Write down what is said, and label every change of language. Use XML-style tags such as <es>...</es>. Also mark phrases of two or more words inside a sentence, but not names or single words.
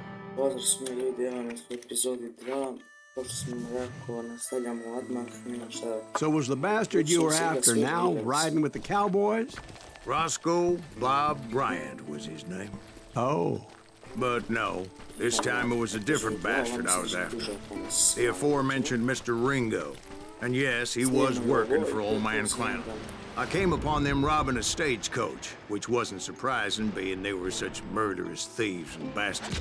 <sr>Pozdrav svima ljudi, evo nas u epizodi 2. Kao što sam rekao, nastavljamo odmah, nema šta.</sr> <en>So was the bastard you were after now riding with the cowboys? Roscoe Bob Bryant was his name. Oh. But no, this time it was a different bastard I was after. The aforementioned Mr. Ringo. And yes, he was working for old man Clanton. I came upon them robbing a stagecoach, which wasn't surprising, being they were such murderous thieves and bastards.</en>